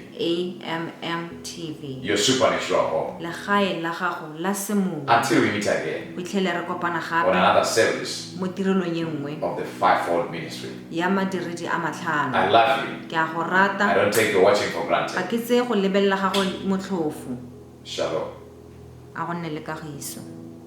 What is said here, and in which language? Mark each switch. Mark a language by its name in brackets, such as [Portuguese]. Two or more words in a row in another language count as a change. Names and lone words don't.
[English] AMM TV your supernatural home. [Tswana] legae la gago la semowa [English] Until we meet again [Tswana] o itlhele re kopana [English] on [Tswana] gape [English] another series [Tswana] mo tirelong ye nngwe [English] of the Fivefold Ministry. [Tswana] ya madiredi a matlhano [English] I love you. [Tswana] ke a go [English] I [Tswana] rata [English] don't take your watching for [Tswana] ga [English] granted. [Tswana] ke tseye go lebelela gago motlhofo [English] Shalom. [Tswana] a go nne le kagiso